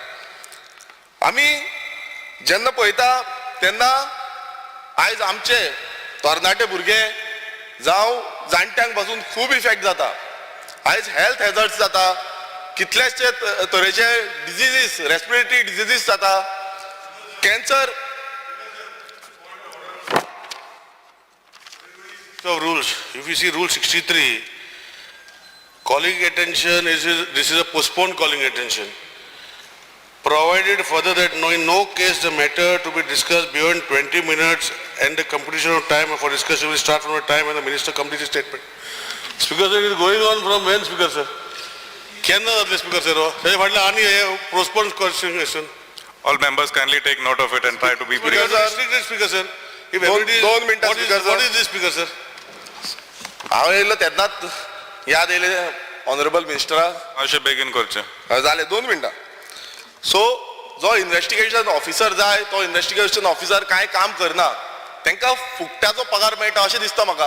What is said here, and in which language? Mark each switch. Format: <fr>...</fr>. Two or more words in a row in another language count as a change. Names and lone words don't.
<kok>आमी जेन्ना पळयता तेन्ना आयज आमचे तरणाटे भुरगे जावं जाणट्यांक पासून खूब इफेक्ट जाता. आयज</kok> <en>health hazards</en> <kok>जाता कितलेशे तरेचे डिजिजीस</kok> <en>respiratory diseases</en> <kok>जाता कॅन्सर.</kok> <en>Rules. If you see Rule 63, calling attention this is a postponed calling attention. Provided further that in no case the matter to be discussed beyond 20 minutes and the completion of time for discussion will start from the time when the minister completes his statement. Speaker sir, it is going on from when, Speaker sir? Kenna the Speaker sir? He</en> <mr>म्हटलं आणि हे</mr> <en>postponed question. All members kindly take note of it and try to be brief. Speaker sir. If everybody is,</en> <kok>दोन मिनिटां</kok> <en>what is this, Speaker sir?</en> <kok>हांव येयलो तेन्नाच याद येयले ऑनरेबल मिनिस्टराक अशें बेगीन करचें. जाले 2 मिनटां. सो जो</kok> <en>investigation officer</en> <kok>जाय तो</kok> <en>investigation officer</en> <kok>कांय काम करना तांकां फुकट्याचो पगार मेळटा अशें दिसता म्हाका.</kok>